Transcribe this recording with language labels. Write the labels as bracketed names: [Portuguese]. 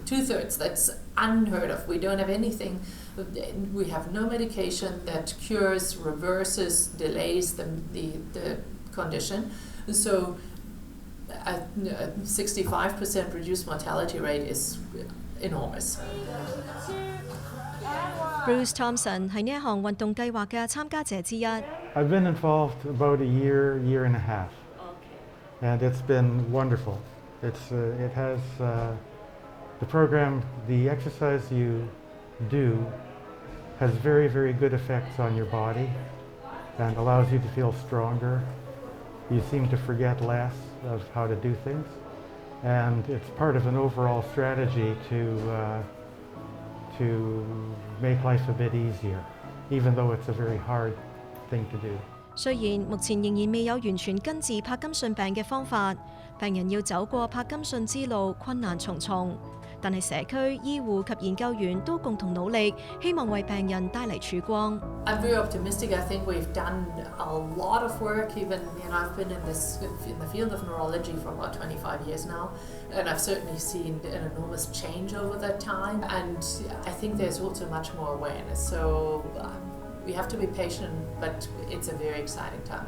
[English] 2/3, that's unheard of. We don't have anything, we have no medication that cures, reverses, delays the condition. So a 65% reduced mortality rate is enormous. [Cantonese] Bruce Thompson 係呢一項運動計劃嘅參加者之一。 [English] I've been involved about a year and a half, and it's been wonderful. It has the program, the exercise you do has very, very good effects on your body and allows you to feel stronger. You seem to forget less of how to do things, and it's part of an overall strategy to make life a bit easier, even though it's a very hard thing to do. [Cantonese] 雖然目前仍然未有完全根治柏金遜病嘅方法，病人要走過柏金遜之路困難重重，但係社區、醫護及研究員都共同努力，希望為病人帶嚟曙光。 [English] I'm very optimistic. I think we've done a lot of work. Even I've been in the field of neurology for about 25 years now, and I've certainly seen an enormous change over that time. And I think there's also much more awareness. So we have to be patient, but it's a very exciting time.